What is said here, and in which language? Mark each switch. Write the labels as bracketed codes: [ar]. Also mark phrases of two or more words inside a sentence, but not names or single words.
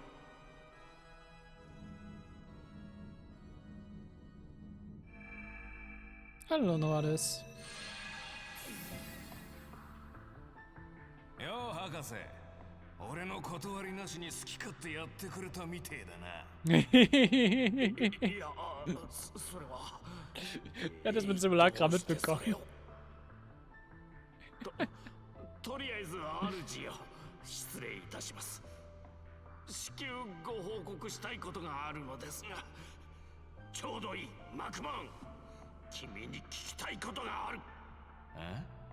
[de] Hallo Noades. [ja] よう博士、俺の断りなしに好き勝手やってくれたみてえだな。いや、それは。 [de] Er hat das mit Simulacra mitbekommen. [ja] とりあえず主よ、失礼いたします。至急ご報告したいことがあるのですが。ちょうどいい、マクマン。君に聞きたいことがある。え？